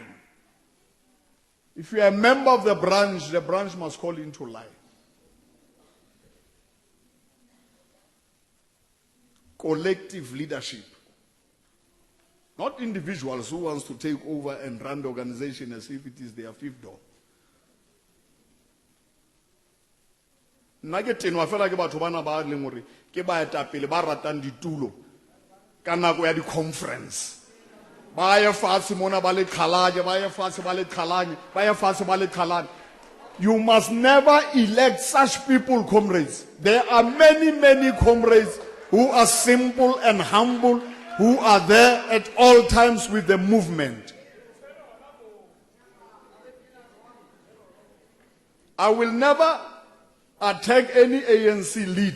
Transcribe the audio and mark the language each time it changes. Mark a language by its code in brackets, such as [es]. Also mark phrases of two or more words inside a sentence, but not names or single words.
[en] If you are a member of the branch must call you into line. Collective leadership. Not individuals who wants to take over and run the organization as if it is their fifth door. [st] Nna ke tenwa fela ke batho bana ba leng hore ke baetapele ba ratang ditulo ka nako ya di-conference. Ba ya fatshe mona ba le qhalanye, ba ya fatshe ba le qhalanye, ba ya fatshe ba le qhalanye. [en] You must never elect such people, comrades. There are many, many comrades who are simple and humble, who are there at all times with the movement. I will never attack any ANC leader.